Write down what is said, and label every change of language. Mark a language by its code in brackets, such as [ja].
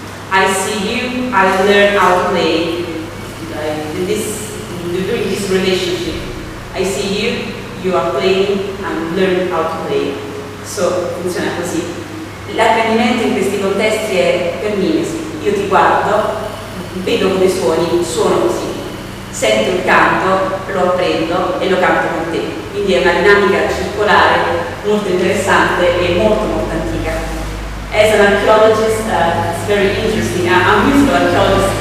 [en] I see you, I learn how to play. During this relationship, I see you, you are playing, and learn how to play. [it] So, funziona così. L'apprendimento in questi contesti è per mimesi. Io ti guardo, vedo come suoni, suono così. Sento il canto, lo apprendo e lo canto con te. Quindi è una dinamica circolare molto interessante e molto molto antica. [en] As an archaeologist, it's very interesting. I'm a musical archaeologist.